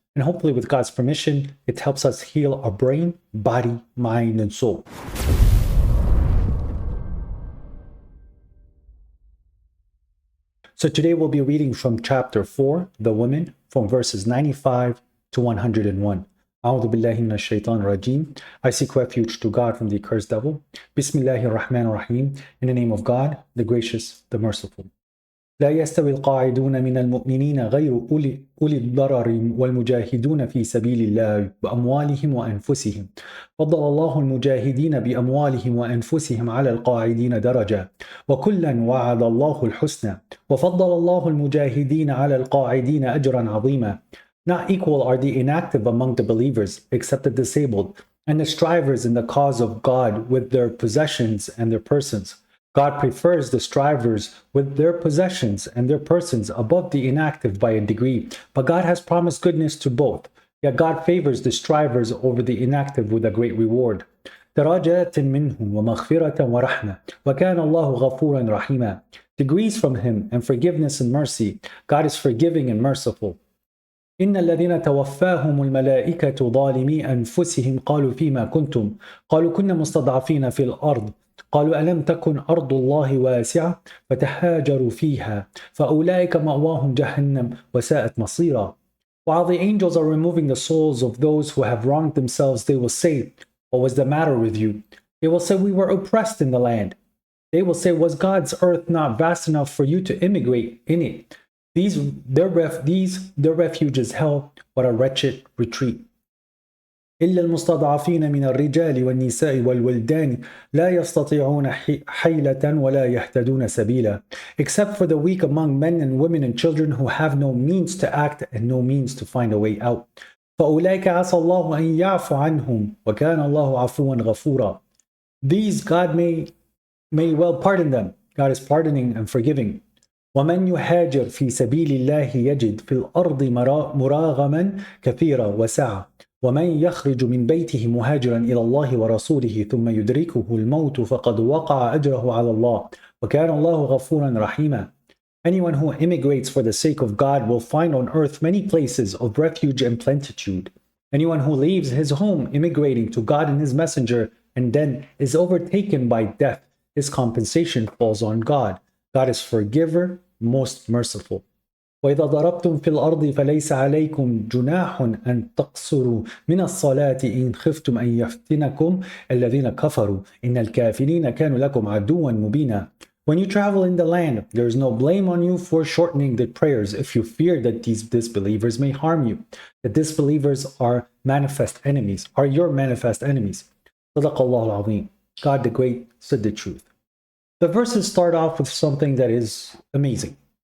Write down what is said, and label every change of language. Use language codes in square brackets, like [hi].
[en] And hopefully, with God's permission, it helps us heal our brain, body, mind, and soul. So today we'll be reading from chapter 4, The Women, from verses 95 to 101. [ar] أعوذ بالله من الشيطان الرجيم. [en] I seek refuge to God from the accursed devil. [ar] Bismillahir Rahmanir Rahim. [en] In the name of God, the gracious, the merciful. [ar] لا يستوي القاعدون من المؤمنين غير أولي الضرر والمجاهدون في سبيل الله بأموالهم وأنفسهم. فضل الله المجاهدين بأموالهم وأنفسهم على القاعدين درجة وكلا وعد الله الحسنى وفضل الله المجاهدين على القاعدين أجرا عظيما. [en] Not equal are the inactive among the believers, except the disabled, and the strivers in the cause of God with their possessions and their persons. God prefers the strivers with their possessions and their persons above the inactive by a degree, but God has promised goodness to both. Yet God favors the strivers over the inactive with a great reward. [ar] درجات منهم ومغفرة ورحمة وكان الله غفورا رحيما. [en] Degrees from him and forgiveness and mercy. God is forgiving and merciful. [ar] إن الذين توفاهم الملائكة ظالمي أنفسهم قالوا فيما كنتم قالوا كنا مستضعفين في الأرض قالوا ألم تكن أرض الله واسعة فتهاجروا فيها فأولئك مأواهم جهنم وساءت مصيرا. [en] While the angels are removing the souls of those who have wronged themselves, they will say, what was the matter with you? They will say, we were oppressed in the land. They will say, was God's earth not vast enough for you to immigrate in it? Their refuge is hell, what a wretched retreat. [ar] إلا المستضعفين من الرجال والنساء والولدان لا يستطيعون حيلة ولا يهتدون سبيلا. [en] Except for the weak among men and women and children who have no means to act and no means to find a way out. [ar] فأولئك عسى الله أن يعفو عنهم وكان الله عفوا غفورا. [en] These God may well pardon them. God is pardoning and forgiving. [ar] ومن يهاجر في سبيل الله يجد في الأرض مراغما كثيرا وسعة ومن يخرج من بيته مهاجرا إلى الله ورسوله ثم يدركه الموت فقد وقع أجره على الله وكان الله غفورا رحيما. [en] Anyone who immigrates for the sake of God will find on earth many places of refuge and plenitude. Anyone who leaves his home immigrating to God and his messenger and then is overtaken by death, his compensation falls on God. God is forgiver, most merciful. [ar] وإذا ضربتم في الأرض فليس عليكم جناح أن تقصروا من الصلاة إن خفتم أن يفتنكم الذين كفروا إن الكافرين كانوا لكم عدوا مبينا. [en] When you travel in the land, there is no blame on you for shortening the prayers if you fear that these disbelievers may harm you. The disbelievers are your manifest enemies. [ar] صدق الله العظيم. [en] God the Great said the truth. The verses start off with something that is amazing.